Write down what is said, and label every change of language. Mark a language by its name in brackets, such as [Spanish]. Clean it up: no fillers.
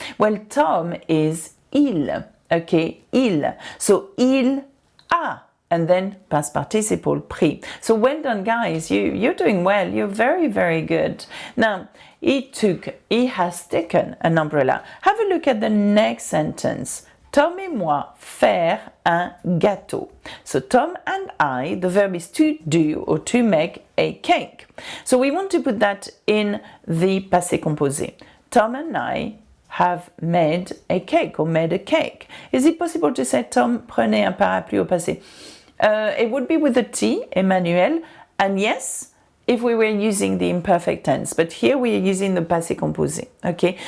[English] Well, Tom is il. Okay, il. So [French] il a. [English] And then past participle pris. So well done, guys. You're doing well. You're very, very good. Now, he has taken an umbrella. Have a look at the next sentence. [French] Tom et moi faire un gâteau. [English] So Tom and I, the verb is to do or to make a cake. So we want to put that in the passé composé. Tom and I have made a cake or made a cake. Is it possible to say [French] Tom prenait un parapluie au passé? [English] It would be with a T, Emmanuel, and yes, if we were using the imperfect tense, but here we are using the passé composé, okay?